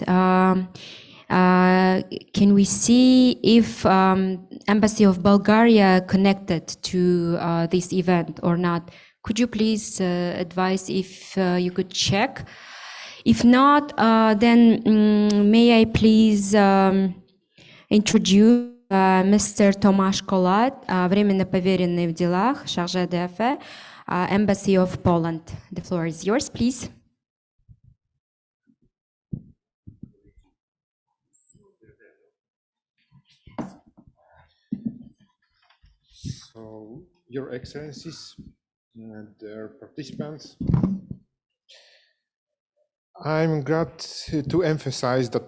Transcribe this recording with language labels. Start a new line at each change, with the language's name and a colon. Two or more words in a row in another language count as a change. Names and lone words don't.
English: Can we see if Embassy of Bulgaria connected to this event or not? Could you please advise if you could check? If not, then may I please introduce Mr.
Russian: Tomasz Kolat, временно поверенный в делах,
French: chargé d'affaires,
English: Embassy of Poland. The floor is yours, please. So, Your Excellencies and dear participants, I'm glad to emphasize that